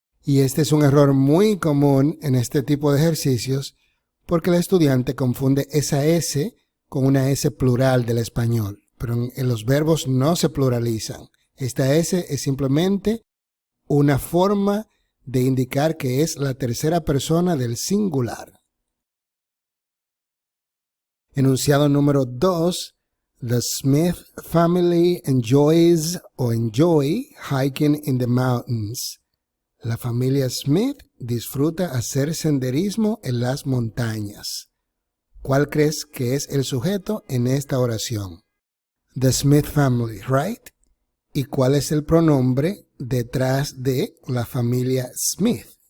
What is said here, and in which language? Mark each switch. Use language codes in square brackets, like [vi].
[es] Y este es un error muy común en este tipo de ejercicios porque el estudiante confunde esa S con una S plural del español. Pero en los verbos no se pluralizan. Esta S es simplemente una forma de indicar que es la tercera persona del singular. Enunciado número 2. [en] The Smith family enjoys o enjoy hiking in the mountains. [es] La familia Smith disfruta hacer senderismo en las montañas. ¿Cuál crees que es el sujeto en esta oración? [en] The Smith family, right? [es] ¿Y cuál es el pronombre detrás de la familia Smith?